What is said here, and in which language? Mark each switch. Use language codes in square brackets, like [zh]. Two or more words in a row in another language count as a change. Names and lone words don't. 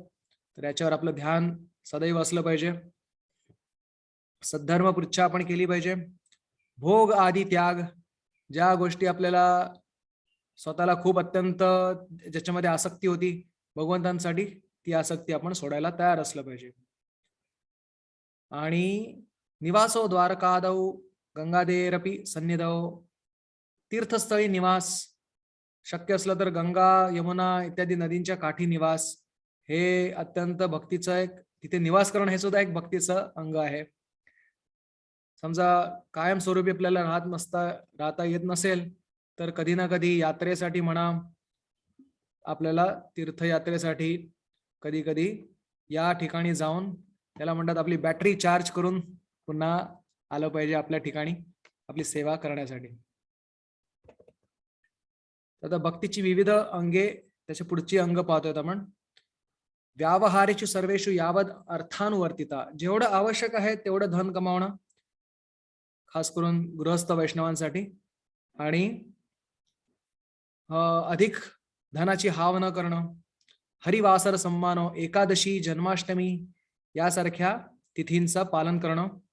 [mr] तर याच्यावर आपलं ध्यान सदैव असलं पाहिजे. सद्धर्म पृच्छा आपण केली पाहिजे. भोग आदी त्याग, ज्या गोष्टी आपल्याला स्वतःला खूप अत्यंत ज्याच्यामध्ये आसक्ती होती भगवंतांसाठी, ती आसक्ती आपण सोडायला तयार असलं पाहिजे. आणि [sa] निवासो द्वारकादौ गंगादेरपी सन्निधौ, [mr] तीर्थस्थळी निवास, शक्य असलं तर गंगा यमुना इत्यादी नदींच्या काठी निवास, हे अत्यंत भक्तीचं एक, तिथे निवास करणं हे सुद्धा एक भक्तीचं अंग आहे. समजा कायमस्वरूपी आपल्याला राहता येत नसेल तर कधी ना कधी यात्रेसाठी म्हणा, आपल्याला तीर्थयात्रेसाठी कधी कधी या ठिकाणी जाऊन त्याला म्हणतात आपली [en] battery charge [mr] करून पुन्हा आलं पाहिजे आपल्या ठिकाणी आपली सेवा करण्यासाठी. आता भक्तीची विविध अंगे, त्याची पुढची अंग पाहतोय आपण. [sa] व्यावहारेषु सर्वेषु यावद अर्थानुवर्तिता, [mr] जेवढं आवश्यक आहे तेवढं धन कमावणं, खास करून गृहस्थ वैष्णवांसाठी. आणि अधिक धनाची हाव न करणं, [sa] हरिवासर सम्मानो, [mr] एकादशी, जन्माष्टमी यासारख्या तिथींचं पालन करणं.